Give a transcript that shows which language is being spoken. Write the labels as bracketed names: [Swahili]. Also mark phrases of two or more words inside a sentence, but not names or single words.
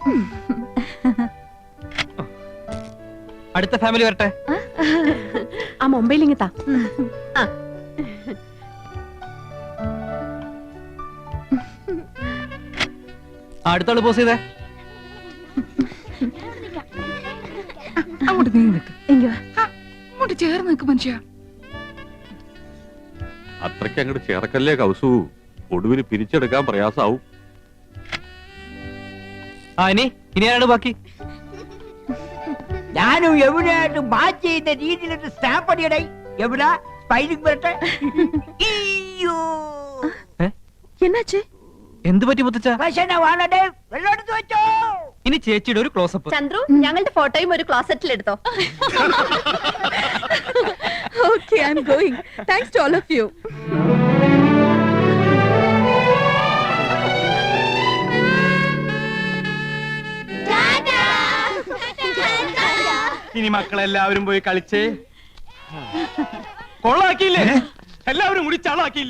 [Malayalam] അടുത്ത ഫാമിലി വരട്ടെ. ആ മുംബൈയിൽ ഇങ്ങത്താ. അടുത്താള് പോസ് ചെയ്തേ. അങ്ങോട്ട് നീ നിൽക്ക്. [Tamil] இங்க வா. [Malayalam] അങ്ങോട്ട് ചേർന്ന് നിൽക്ക് മനുഷ്യ. അത്രയ്ക്ക് അങ്ങോട്ട് ചേർക്കല്ലേ കൗസു, ഒടുവിന് പിരിച്ചെടുക്കാൻ പ്രയാസാവും. ഇനി ആരാണ് ബാക്കി? ഞാനും യമുനയായിട്ട് മാച്ച് ചെയ്ത രീതിയിലിട്ട് സ്റ്റാമ്പ് അടിയടേ. യമുന സ്പൈലിംഗ് വരട്ടെ. അയ്യോ [Tamil] என்னாச்சு? [Malayalam] എന്ത് പറ്റി മുത്തച്ഛ? വാണടേ, വെള്ളം എടുത്ത് വെച്ചോ. ഇനി ചേച്ചിയുടെ ഒരു ക്ലോസപ്പ്. ചന്ദ്രു ഞങ്ങളുടെ ഫോട്ടോയും ഒരു ക്ലോസറ്റിൽ എടുത്തോ. [English] Okay, I'm going. Thanks to all of you. [Malayalam] ഇനി മക്കളെല്ലാവരും പോയി കളിച്ചേ. കൊള്ളാക്കിയില്ലേ? എല്ലാവരും കൂടി ചളാക്കിയില്ലേ?